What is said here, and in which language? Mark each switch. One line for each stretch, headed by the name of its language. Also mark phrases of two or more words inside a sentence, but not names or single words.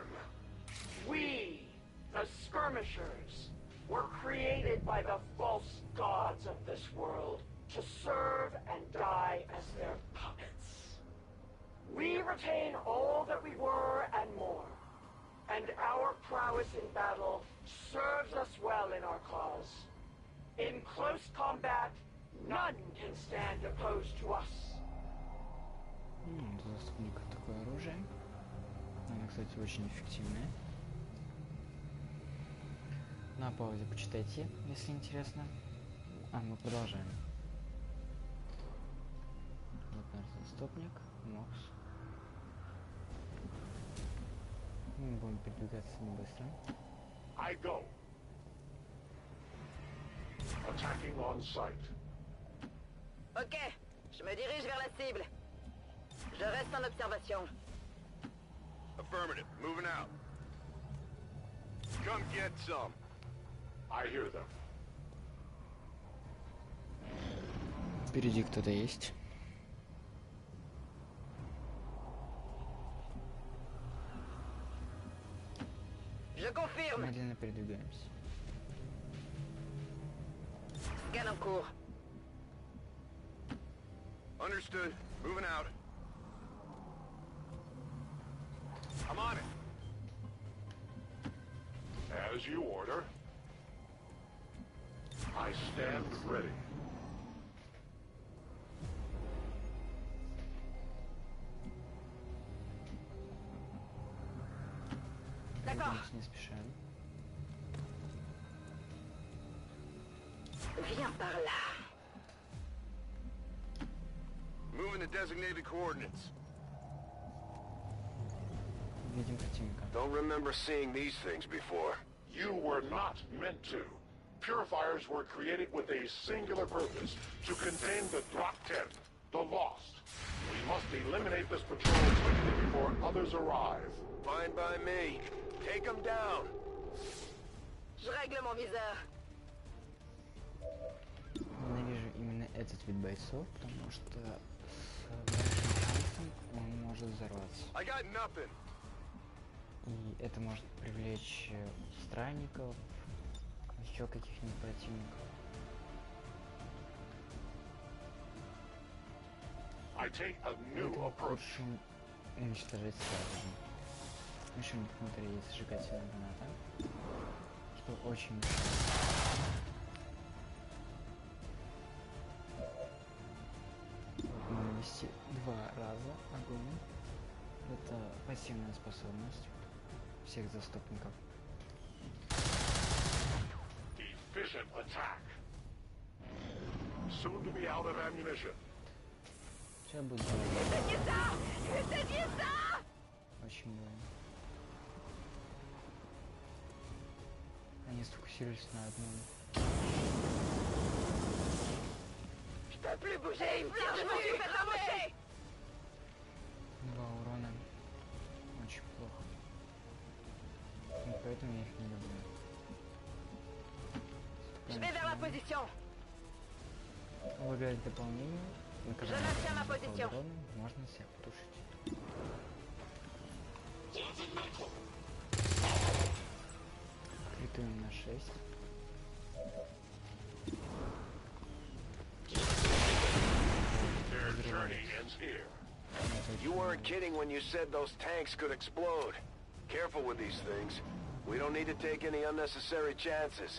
English: We, the Skirmishers, were created by the false gods of this world to serve and die as their puppets. We retain all that we were and more, and our prowess in battle serves us well in our cause. In close combat, none can stand opposed to us.
Russian: У заступников такое оружие. Оно, кстати, очень эффективное. На паузе почитайте, если интересно. А мы продолжаем. заступник, Мокс. Мы будем передвигаться не быстро.
English: I go. Attacking on sight.
French: Ok, je me dirige vers la cible. Je reste en observation.
English: Affirmative. Moving out. Come get some. I hear them.
Russian: Впереди кто-то есть.
French: Je confirme.
Russian: Медленно передвигаемся.
French: Scan en cours.
English: Understood. Moving out. I'm on it. As you order. I stand ready.
French: D'accord.
Russian: Не спешим.
French: Viens par là.
English: Moving to designated coordinates.
Russian: Видим противника.
English: Don't remember seeing these things before. You were not meant to. Purifiers were created with a singular purpose, to contain the Drop 10, the Lost. We must eliminate this patrol quickly before others arrive. Fine by me. Take them down.
French: Je règle mon viseur.
Russian: Ненавижу именно этот вид бойцов, потому что с большим шансом он может взорваться.
English: I got nothing.
Russian: И это может привлечь странников, еще каких-нибудь противников.
English: I take a new approach.
Russian: Лучше уничтожать сразу же. Мишень внутри есть сжигательная граната, что очень мешает. Можно навести 2 раза огонь. Это пассивная способность всех заступников.
English: Efficient attack. Soon to be out of ammunition.
Russian: Сейчас будет очень больно. Они сфокусировались на одном.
French: Je peux plus bouger, je me suis fait ramasser.
Russian: 2 урона. Очень плохо. И поэтому я их не люблю.
French: Je vais vers la position.
Russian: Выбирать дополнение.
French: Je maintiens ma position.
Russian: Можно себя потушить. Критуем на 6.
English: Their journey ends here. You weren't kidding when you said those tanks could explode. Careful with these things. We don't need to take any unnecessary chances.